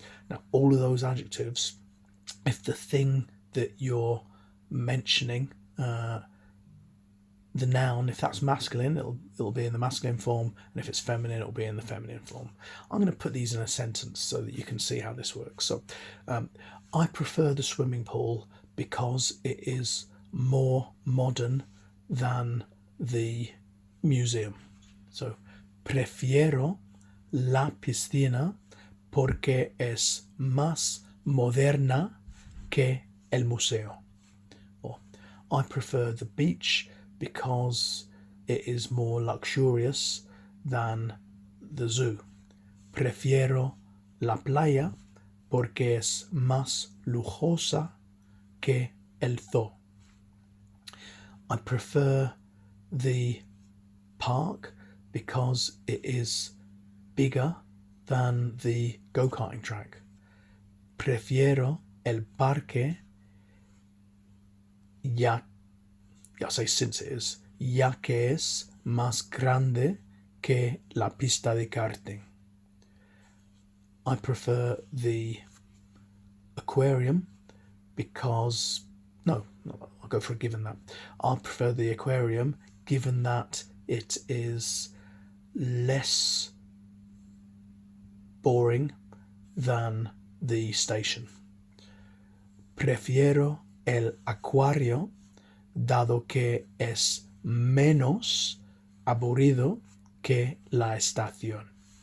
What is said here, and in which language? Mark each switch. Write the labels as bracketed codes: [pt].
[en] Now, all of those adjectives, if the thing that you're mentioning, the noun, if that's masculine, it'll be in the masculine form, and if it's feminine, it'll be in the feminine form. I'm going to put these in a sentence so that you can see how this works. So, I prefer the swimming pool because it is more modern than the museum. [es] So, prefiero la piscina porque es más moderna que el museo. [en] Or, I prefer the beach because it is more luxurious than the zoo. [es] Prefiero la playa porque es más lujosa que el zoo. [en] I prefer the park because it is bigger than the go-karting track. [es] Prefiero el parque, [en] since it is, [es] ya que es más grande que la pista de karting. [en] I prefer the aquarium because, no, I'll go for a given that. I prefer the aquarium given that it is less boring than the station. [es] Prefiero el acuario dado que es menos aburrido que la estación.